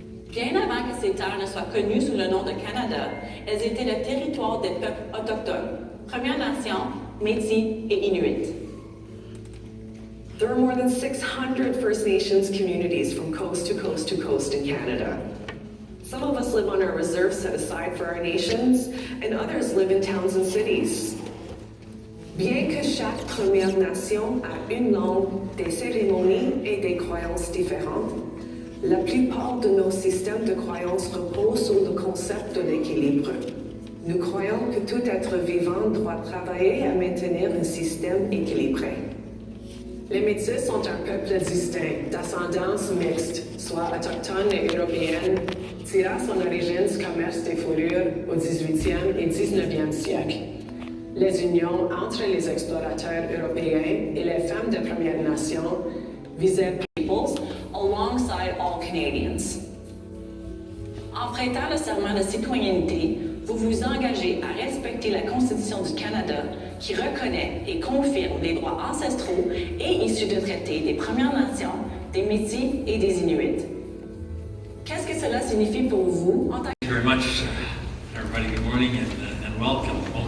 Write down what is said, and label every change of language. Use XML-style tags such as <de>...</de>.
<fr>Bien avant que ces terres ne soient connues sous le nom de Canada, elles étaient le territoire des peuples autochtones, Premières Nations, Métis et Inuits.</fr> <en>There are more than 600 First Nations communities from coast to coast to coast in Canada. Some of us live on our reserves set aside for our nations, and others live in towns and cities.</en> <fr>Bien que chaque Première Nation a une langue, des cérémonies et des croyances différentes, la plupart de nos systèmes de croyances reposent sur le concept de l'équilibre. Nous croyons que tout être vivant doit travailler à maintenir un système équilibré. Les Métis sont un peuple distinct, d'ascendance mixte, soit autochtone et européenne, tirant son origine du commerce des fourrures au 18e et 19e siècle. Les unions entre les explorateurs européens et les femmes de Première Nation visaient</fr> <en>Peoples alongside all Canadians.</en> <fr>En prêtant le serment de citoyenneté, vous vous engagez à respecter la Constitution du Canada qui reconnaît et confirme les droits ancestraux et issus de traités des Premières Nations, des Métis et des Inuits. Qu'est-ce que cela signifie pour vous en tant que...</fr> <en>Thank you very much, everybody. Good morning and welcome.</en>